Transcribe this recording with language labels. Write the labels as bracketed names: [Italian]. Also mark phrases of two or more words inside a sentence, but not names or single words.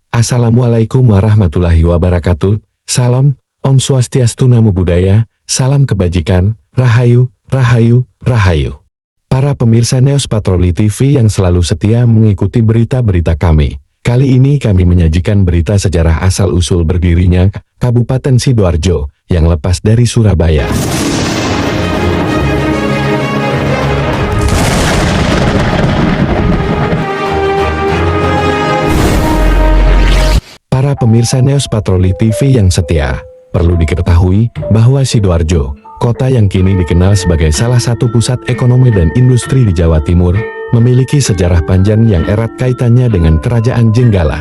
[Arabic] السلام عليكم ورحمة الله وبركاته. [Indonesian] Salam, Om Swastiastu Namo Buddhaya, salam kebajikan, Rahayu, Rahayu, Rahayu. Para pemirsa Neos Patroli TV yang selalu setia mengikuti berita-berita kami. Kali ini kami menyajikan berita sejarah asal-usul berdirinya Kabupaten Sidoarjo yang lepas dari Surabaya. Para pemirsa Neos Patroli TV yang setia, perlu diketahui bahwa Sidoarjo, kota yang kini dikenal sebagai salah satu pusat ekonomi dan industri di Jawa Timur, memiliki sejarah panjang yang erat kaitannya dengan Kerajaan Jenggala.